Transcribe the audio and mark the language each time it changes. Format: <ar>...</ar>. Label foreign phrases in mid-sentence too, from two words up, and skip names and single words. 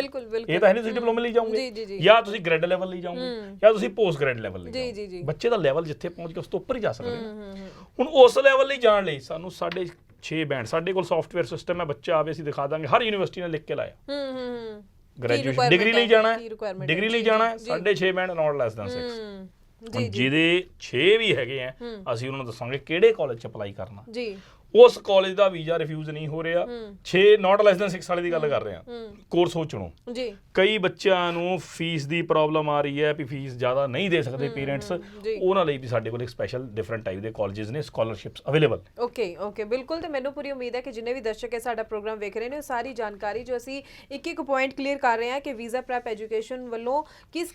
<pa>ਇਹ ਤਾਂ ਹੈ ਨਹੀਂ ਤੁਸੀਂ ਡਿਪਲੋਮੇ ਲਈ ਜਾਓਗੇ, ਜਾਂ ਤੁਸੀਂ</pa> <en>grad level</en> <pa>ਲਈ ਜਾਓਗੇ, ਜਾਂ ਤੁਸੀਂ</pa> <en>post grad level</en> <pa>ਲਈ ਜਾਓਗੇ। ਬੱਚੇ ਦਾ ਲੈਵਲ ਜਿੱਥੇ ਪਹੁੰਚ ਗਿਆ ਉਸ ਤੋਂ ਉੱਪਰ ਹੀ ਜਾ ਸਕਦੇ ਨੇ। ਹੁਣ ਉਸ ਲੈਵਲ ਲਈ ਜਾਣ ਲਈ ਸਾਨੂੰ 6.5 ਬੈਂਡ, ਸਾਡੇ ਕੋਲ</pa> <en>software system</en> <pa>ਹੈ, ਬੱਚਾ ਆਵੇ ਅਸੀਂ ਦਿਖਾ ਦਾਂਗੇ। ਹਰ ਯੂਨੀਵਰਸਿਟੀ ਨੇ ਲਿਖ ਕੇ ਲਾਇਆ।</pa> <en>graduation degree</en> <pa>ਲਈ ਜਾਣਾ ਹੈ, ਡਿਗਰੀ ਲਈ ਜਾਣਾ ਹੈ, 6.5 ਬੈਂਡ,</pa> <en>not less than 6।</en> <pa>ਜਿਹਦੇ 6 ਵੀ ਹੈਗੇ ਆ, ਅਸੀਂ ਉਹਨਾਂ ਨੂੰ ਦੱਸਾਂਗੇ ਕਿਹੜੇ ਕਾਲਜ 'ਚ ਅਪਲਾਈ ਕਰਨਾ। ਜੀ। ਉਸ ਕਾਲਜ ਦਾ ਵੀਜ਼ਾ ਰਿਫਿਊਜ਼ ਨਹੀਂ ਹੋ ਰਿਹਾ। 6</pa> <en>not less than 6</en> <pa>ਵਾਲੇ ਦੀ ਗੱਲ ਕਰ ਰਹੇ ਹਾਂ। ਕੋਰਸ ਹੋ ਚੁਣੋ ਜੀ। ਕਈ ਬੱਚਿਆਂ ਨੂੰ ਫੀਸ ਦੀ ਪ੍ਰੋਬਲਮ ਆ ਰਹੀ ਹੈ ਵੀ ਫੀਸ ਜ਼ਿਆਦਾ ਨਹੀਂ ਦੇ ਸਕਦੇ ਪੇਰੈਂਟਸ, ਉਹਨਾਂ ਲਈ ਵੀ ਸਾਡੇ ਕੋਲ ਇੱਕ</pa> <en>special different type</en> <pa>ਦੇ ਕਾਲਜਸ ਨੇ,</pa> <en>scholarships available.</en> <pa>ਓਕੇ ਬਿਲਕੁਲ। ਤੇ ਮੈਨੂੰ ਪੂਰੀ ਉਮੀਦ ਹੈ ਕਿ ਜਿੰਨੇ ਵੀ ਦਰਸ਼ਕ ਹੈ ਸਾਡਾ ਪ੍ਰੋਗਰਾਮ ਵੇਖ ਰਹੇ ਨੇ, ਉਹ ਸਾਰੀ ਜਾਣਕਾਰੀ ਜੋ ਅਸੀਂ ਇੱਕ</pa> <en>point clear</en> <pa>ਕਰ ਰਹੇ ਹਾਂ ਕਿ ਵੀਜ਼ਾ ਪ੍ਰੈਪ ਐਜੂਕੇਸ਼ਨ ਵੱਲੋਂ ਕਿਸ</pa>